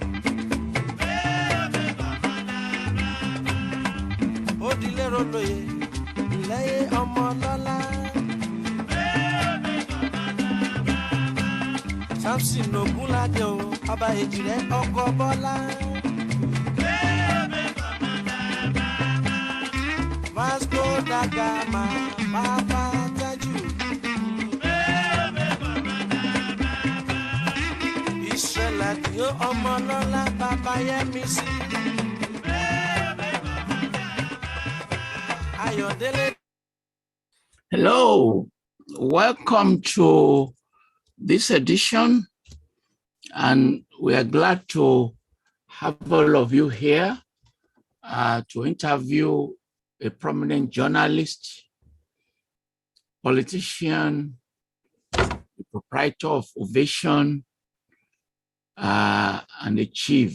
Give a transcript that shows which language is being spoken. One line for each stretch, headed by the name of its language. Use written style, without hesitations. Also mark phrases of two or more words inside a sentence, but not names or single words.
Yoruba: Ó dilé rolóye, lẹ́yìn ọmọ lọ́lá. Samson Ogunlade o, Ọba Èjìrẹ́ ọkọ Bọ́lá. Vasco da Gama, Bàbá Tájù. Ìṣẹ̀lẹ̀ àdìo ọmọ lọ́lá, Bàbá Yẹ́misí. Ayọ̀délé.
English: Hello, welcome to this edition, and we are glad to have all of you here to interview a prominent journalist, politician, the proprietor of Ovation, and the chief.